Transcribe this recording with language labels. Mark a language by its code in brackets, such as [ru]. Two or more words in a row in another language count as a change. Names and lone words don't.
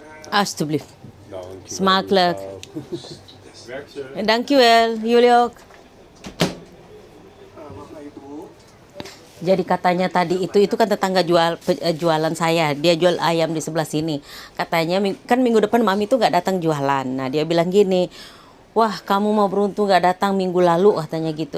[nl] Alsjeblieft. Dankjewel. Smakelijk. Werk ze. Dankjewel, jullie ook. [id] Jadi katanya tadi itu kan tetangga jualan saya, dia jual ayam di sebelah sini. Katanya kan minggu depan mami tuh nggak datang jualan. Nah dia bilang gini, wah kamu mau beruntung nggak datang minggu lalu katanya gitu.